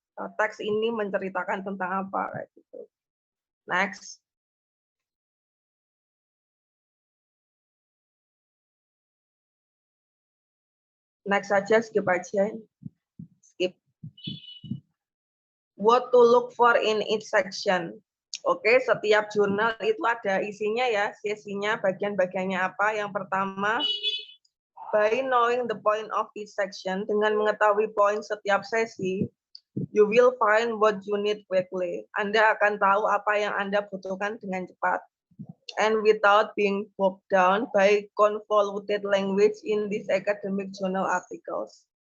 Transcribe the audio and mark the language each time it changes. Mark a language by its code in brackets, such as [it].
[id] Teks ini menceritakan tentang apa kayak gitu. Next. Next saja, skip aja. Skip. [en] What to look for in each section. [id] Oke, setiap jurnal itu ada isinya ya, sesinya, bagian-bagiannya apa. Yang pertama, [en] by knowing the point of each section, [id] dengan mengetahui poin setiap sesi, [en] you will find what you need quickly. [id] Anda akan tahu apa yang Anda butuhkan dengan cepat. [en] And without being bogged down by convoluted language in these academic journal articles.